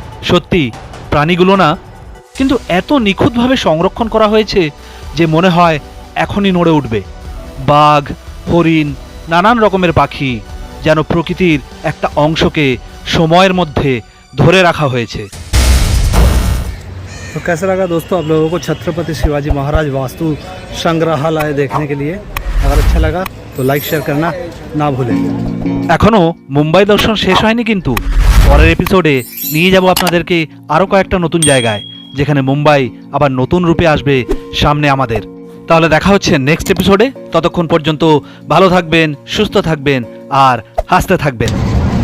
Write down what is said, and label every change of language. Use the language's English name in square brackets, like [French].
[Bangla] সত্যি প্রাণীগুলো না কিন্তু এত নিখুঁতভাবে সংরক্ষণ করা হয়েছে যে মনে হয় এখনই নড়ে উঠবে। বাঘ, হরিণ, নানান রকমের পাখি, যেন প্রকৃতির একটা অংশকে সময়ের মধ্যে ধরে রাখা হয়েছে। [Hindi] तो कैसा लगा दोस्तों आप लोगों को छत्रपति शिवाजी महाराज वास्तु संग्रहालय देखने के लिए? अगर अच्छा लगा तो लाइक शेयर करना ना भूलें। [Bangla] এখনো মুম্বাই দর্শন শেষ হয়নি, কিন্তু পরের এপিসোডে নিয়ে যাব আপনাদেরকে আরও কয়েকটা নতুন জায়গায়, যেখানে মুম্বাই আবার নতুন রূপে আসবে সামনে আমাদের। তাহলে দেখা হচ্ছে নেক্সট এপিসোডে। ততক্ষণ পর্যন্ত ভালো থাকবেন, সুস্থ থাকবেন আর হাসতে থাকবেন।